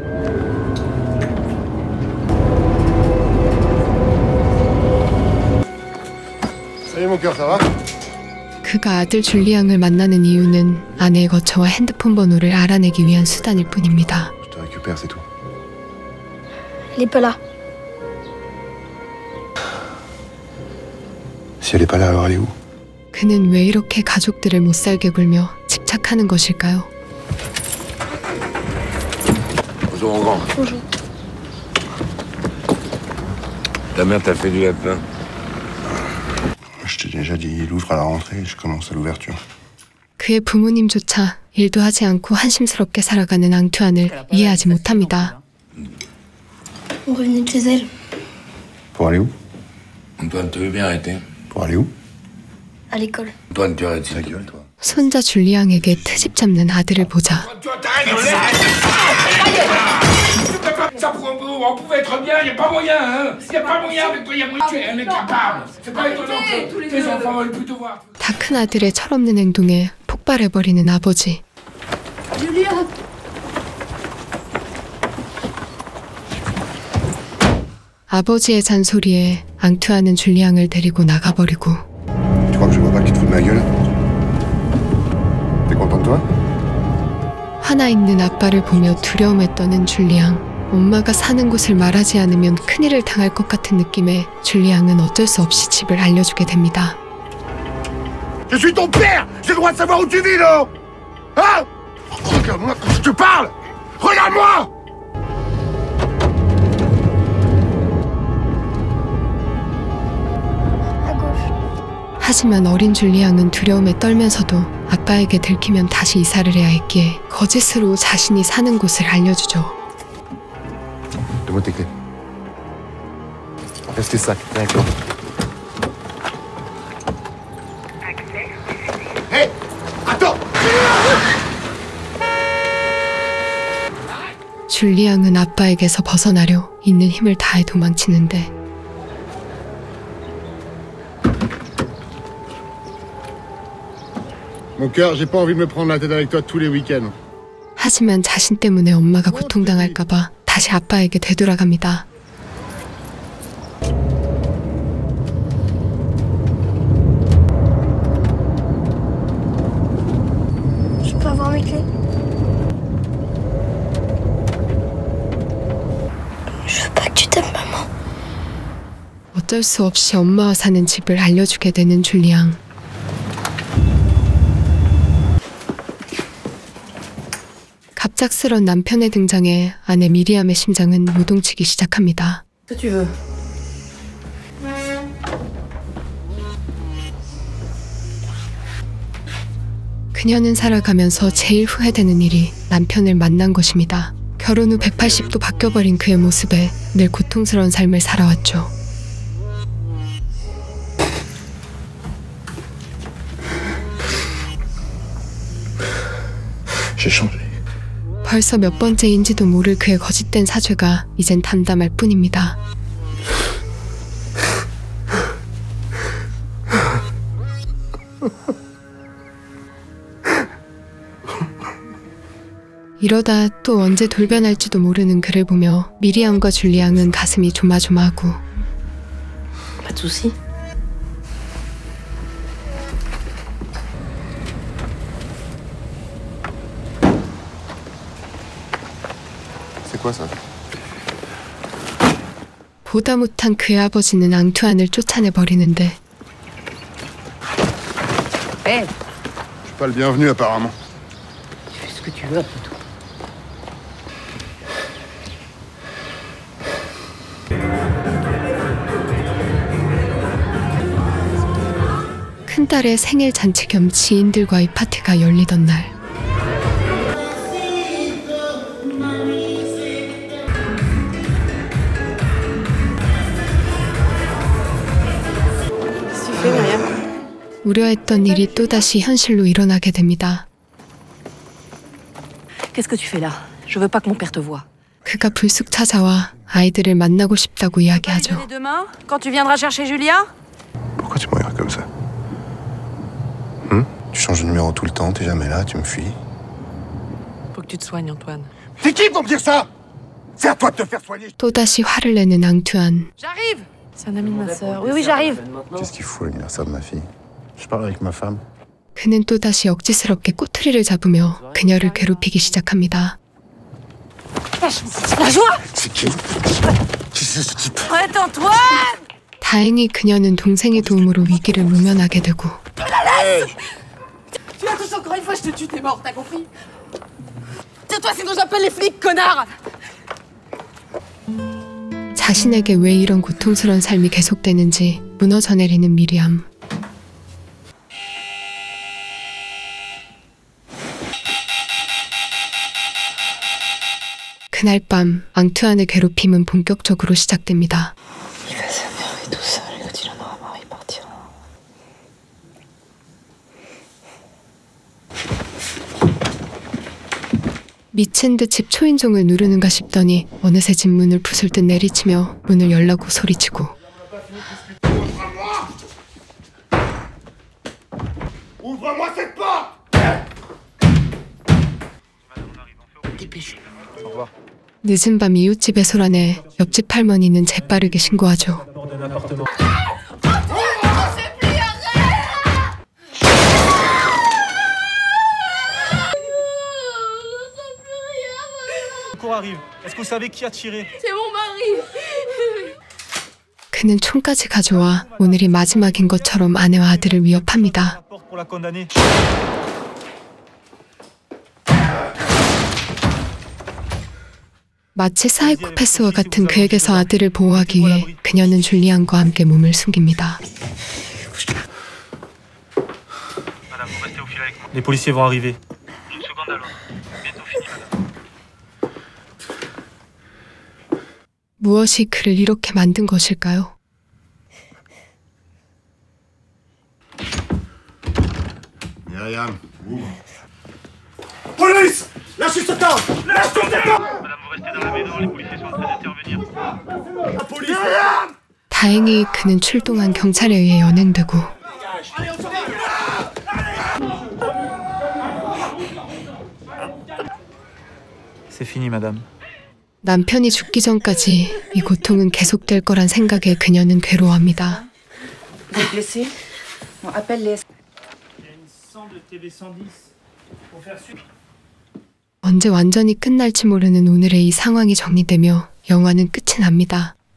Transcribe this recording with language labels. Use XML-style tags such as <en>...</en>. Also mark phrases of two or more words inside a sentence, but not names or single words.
<ko>그가 아들 줄리앙을 만나는 이유는 아내의 거처와 핸드폰 번호를 알아내기 위한 수단일 뿐입니다. 그는 왜 이렇게 가족들을 못살게 굴며 집착하는 것일까요?</ko> <fr>Bonjour, mon grand. Bonjour. Ta mère t'a fait du lapin. Je t'ai déjà dit, il ouvre à la rentrée, je commence à l'ouverture.</fr> <ko>그의 부모님조차 일도 하지 않고 한심스럽게 살아가는 앙투안을 이해하지 못합니다.</ko> <fr>On revenait de chez elle. Pour aller où? Antoine, tu veux bien arrêter? Pour aller où? À l'école. Antoine, tu arrêtes. Ta gueule, toi.</fr> <ko>손자 줄리앙에게 트집 잡는 아들을 보자</ko> <fr>Ça on pouvait être bien, il n'y a pas moyen, hein. Il n'y a pas moyen avec toi, il y a moyen. Tu es un incapable. C'est pas étonnant que tes enfants veulent plus te voir.</fr> <ko>다 큰 아들의 철없는 행동에 폭발해버리는 아버지. Julia. 아버지의 잔소리에 앙투아는 줄리앙을 데리고 나가버리고</ko> <fr>Tu crois que je vois pas que tu te fous de ma gueule? T'es content de toi?</fr> <ko>화나 있는 아빠를 보며 두려움에 떠는 줄리앙. 엄마가 사는 곳을 말하지 않으면 큰일을 당할 것 같은 느낌에 줄리앙은 어쩔 수 없이 집을 알려주게 됩니다.</ko> <fr>Je suis ton père! J'ai le droit de savoir où tu vis, non? Hein? Regarde-moi quand je te parle! Regarde-moi!</fr> <ko>하지만 어린 줄리앙은 두려움에 떨면서도 아빠에게 들키면 다시 이사를 해야 했기에 거짓으로 자신이 사는 곳을 알려주죠.</ko> <fr>Donne-moi tes clés. Laisse tes sacs, viens avec moi. Hé! Attends!</fr> <ko>줄리앙은 아빠에게서 벗어나려 있는 힘을 다해 도망치는데</ko> <fr>Mon cœur, j'ai pas envie de me prendre la tête avec toi tous les week-ends.</fr> <ko>하지만 자신 때문에 엄마가 고통당할까봐 다시 아빠에게 되돌아갑니다.</ko> <fr>Je peux avoir mes clés? Je veux pas que tu t'aimes, maman.</fr> <ko>어쩔 수 없이 엄마와 사는 집을 알려주게 되는 줄리앙. 갑작스런 남편의 등장에 아내 미리암의 심장은 요동치기 시작합니다. 그녀는 살아가면서 제일 후회되는 일이 남편을 만난 것입니다. 결혼 후 180도 바뀌어버린 그의 모습에 늘 고통스러운 삶을 살아왔죠.</ko> <fr>J'ai changé.</fr> <ko>벌써 몇 번째인지도 모를 그의 거짓된 사죄가 이젠 담담할 뿐입니다. 이러다 또 언제 돌변할지도 모르는 그를 보며 미리암과 줄리앙은 가슴이 조마조마하고</ko> <fr>Pas de soucis. C'est quoi ça?</fr> <ko>보다 못한 그의 아버지는 앙투안을 쫓아내버리는데</ko> <fr>Hé, Je suis pas le bienvenu apparemment. tu fais ce que tu veux après tout.</fr> <ko>큰딸의 생일 잔치 겸 지인들과의 파티가 열리던 날 우려했던 일이 또다시 현실로 일어나게 됩니다.</ko> <fr>Qu'est-ce que tu fais là? Je veux pas que mon père te voie.</fr> <ko>그가 불쑥 찾아와 아이들을 만나고 싶다고 이야기하죠.</ko> <fr>Demain, quand tu viendras chercher Julia? Pourquoi tu me regardes comme ça? Tu changes de numéro tout le temps, t'es jamais là, tu me fuis. Faut que tu te soignes, Antoine. C'est qui pour me dire ça? C'est à toi de te faire soigner.</fr> <ko>또다시 화를 내는 앙투안.</ko> <fr>J'arrive! C'est un ami de ma sœur. Oui, oui, j'arrive. Qu'est-ce qu'il faut à l'anniversaire de ma fille? Je parle avec ma femme.</fr> <ko>그는 또다시 억지스럽게 꼬투리를 잡으며 그녀를 괴롭히기 시작합니다.</ko> <fr>La joie! C'est qui? Qui c'est ce type? Arrête, Antoine!</fr> <ko>다행히 그녀는 동생의 도움으로 위기를 모면하게 되고</ko> <fr>Tu la touches encore une fois, je te tue, t'es mort, t'as compris? Tais-toi, sinon j'appelle les flics, connard!</fr> <ko>자신에게 왜 이런 고통스러운 삶이 계속되는지 무너져 내리는 미리암. 그날 밤 앙투안의 괴롭힘은 본격적으로 시작됩니다.</ko> <fr>Il va s'énerver tout seul et quand il en aura marre, il partira.</fr> <ko>미친 듯 집 초인종을 누르는가 싶더니 어느새 집 문을 부술 듯 내리치며 문을 열라고 소리치고</ko> <fr>Ouvre-moi cette porte! Dépêche.</fr> <ko>늦은 밤 이웃집에 소란해 옆집 할머니는 재빠르게 신고하죠.</ko> <fr>Arrive. Est-ce que vous savez qui a tiré?</fr> <ko>그는 총까지 가져와 오늘이 마지막인 것처럼 아내와 아들을 위협합니다.</ko> <fr>Pour la condamner.</fr> <ko>마치 사이코패스와 같은 그에게서 아들을 보호하기 위해 그녀는 줄리앙과 함께 몸을 숨깁니다.</ko> <fr>Les policiers vont arriver.</fr> <ko>무엇이 그를 이렇게 만든 것일까요?</ko> <fr>Myriam, ouvre. Police! Lâchez cet homme! Lâche ton homme! Madame, vous restez dans la maison, les policiers sont en train d'intervenir. La police!</fr> <ko>다행히 그는 출동한 경찰에 의해 연행되고</ko> <fr>C'est fini, madame.</fr> <ko>남편이 죽기 전까지 이 고통은 계속될 거란 생각에 그녀는 괴로워합니다. 언제 완전히 끝날지 모르는 오늘의 이 상황이 정리되며 영화는 끝이 납니다.</ko>